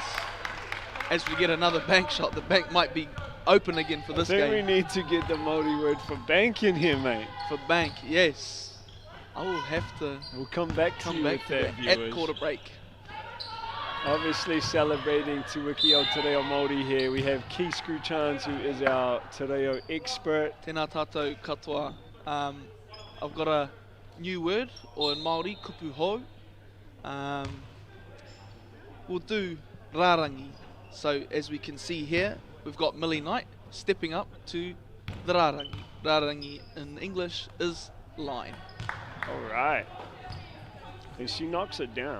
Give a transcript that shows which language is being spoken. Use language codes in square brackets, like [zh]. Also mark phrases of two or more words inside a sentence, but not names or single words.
[en] As we get another bank shot, the bank might be open again for this game. I think we need to get the Māori word for bank in here, mate. For bank, yes. I will have to We'll come back to that, at viewers. quarter break. Obviously celebrating Te Wiki o Te Reo Māori here. We have Keith Screw-Chans, who is our Te Reo expert. [mi] Tēnā tātou katoa. [en] I've got a new word, or in Māori, [mi] kupu hou. [en] We'll do rārangi. So as we can see here, we've got Millie Knight stepping up to the rārangi. Rārangi in English is line. All right. And she knocks it down.